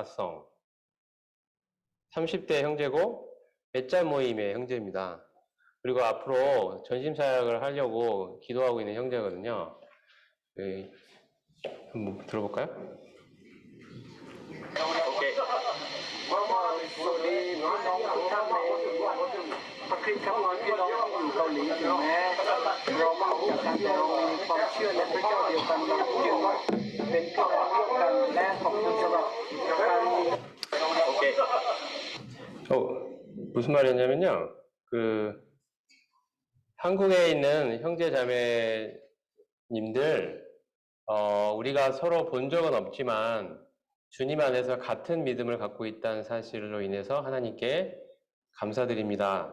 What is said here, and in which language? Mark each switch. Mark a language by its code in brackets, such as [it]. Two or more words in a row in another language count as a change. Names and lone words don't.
[ko] 아성. 30대 형제고 맺자 모임의 형제입니다. 그리고 앞으로 전심사역을 하려고 기도하고 있는 형제거든요. 네, 한번 들어볼까요? 오케이. [th] สวัสดีพี่น้องทุกท่านในพระคริสต์ครับพี่น้องที่อยู่เกาหลีถึงแม้เรามาออกจากกันแต่เรามีความเชื่อในพระเจ้าเดียวกันเราจึงเป็นพี่น้องร่วมกันและขอบคุณสำหรับการ [ko] 오케이. 무슨 말이었냐면요. 한국에 있는 형제 자매님들, 우리가 서로 본 적은 없지만 주님 안에서 같은 믿음을 갖고 있다는 사실로 인해서 하나님께 감사드립니다.